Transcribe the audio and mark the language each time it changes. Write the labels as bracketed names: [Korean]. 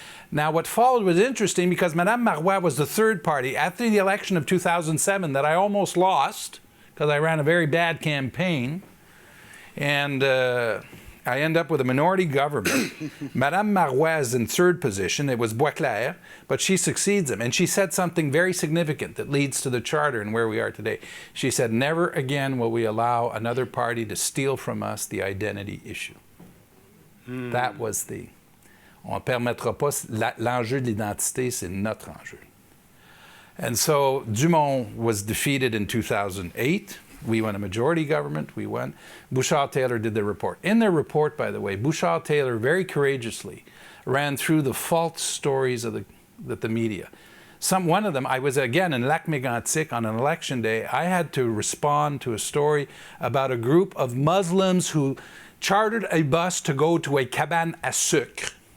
[English] Now, what followed was interesting because Madame Marois was the third party after the election of 2007 that I almost lost because I ran a very bad campaign, and I end up with a minority government. Madame Marois is in third position. It was Boisclair, but she succeeds him. And she said something very significant that leads to the charter and where we are today. She said, never again will we allow another party to steal from us the identity issue. That was the... [French] On ne permettra pas, l'enjeu de l'identité, c'est notre enjeu. [English] And so Dumont was defeated in 2008. We won a majority government, we won. Bouchard-Taylor did their report. In their report, by the way, Bouchard-Taylor very courageously ran through the false stories of the media. One of them, I was again in Lac-Mégantic on an election day, I had to respond to a story about a group of Muslims who chartered a bus to go to a cabane à sucre.